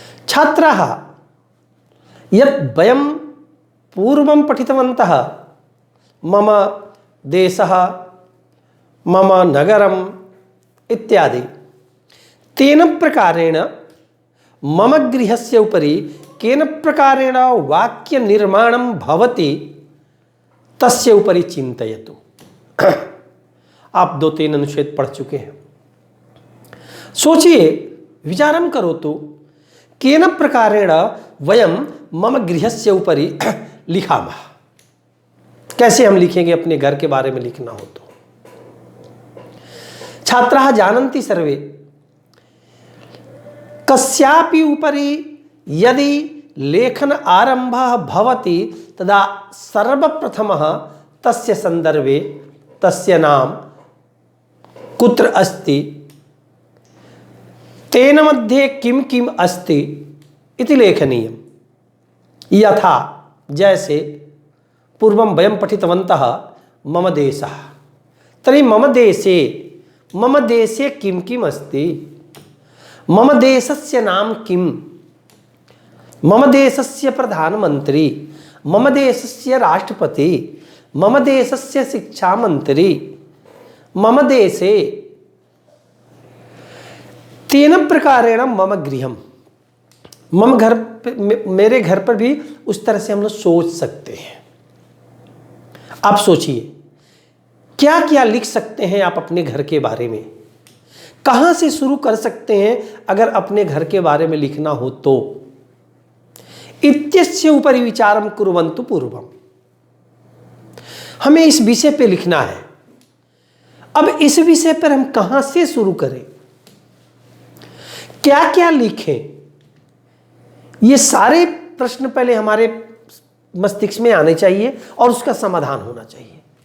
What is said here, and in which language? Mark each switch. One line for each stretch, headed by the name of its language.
Sanskrit: छात्राः यत् वयं पूर्वं पठितवन्तः मम देशः मम नगरम् इत्यादि, तेन प्रकारेण मम गृहस्य उपरि केन प्रकारेण वाक्य निर्माणं भवति तस्य उपरि चिन्तयतु।
Hindi: आप 2-3 अनुच्छेद पढ़ चुके हैं। सोचिए,
Sanskrit: विचारं करोतु केन प्रकारेण वयं मम गृहस्य उपरि लिखामः।
Hindi: कैसे हम लिखेंगे अपने घर के बारे में लिखना हो तो।
Sanskrit: छात्राः जानन्ति सर्वे, कस्यापि उपरि यदि लेखन आरंभः भवति तदा सर्वप्रथमः तस्य संदर्भे तस्य नाम कुत्र अस्ति, तेन मध्ये किं किम् अस्ति इति लेखनीयम्। यथा जैसे पूर्वं वयं पठितवन्तः मम देशः, तर्हि मम देशे किं किम् अस्ति, मम देशस्य नाम किम्, मम देशस्य प्रधानमंत्री, मम देशस्य राष्ट्रपति, मम देशस्य शिक्षा मंत्री, मम देशे, तेन प्रकारेण मम गृहम्।
Hindi: मम घर मेरे घर पर भी उस तरह से हम लोग सोच सकते हैं। आप सोचिए क्या क्या लिख सकते हैं आप अपने घर के बारे में, कहाँ से शुरू कर सकते हैं अगर अपने घर के बारे में लिखना हो तो।
Sanskrit: इत्यस्य उपरि विचारं कुर्वन्तु पूर्वम्।
Hindi: हमें इस विषय पे लिखना है। अब इस विषय पर हम कहां से शुरू करें, क्या क्या लिखें, ये सारे प्रश्न पहले हमारे मस्तिष्क में आने चाहिए और उसका समाधान होना चाहिए।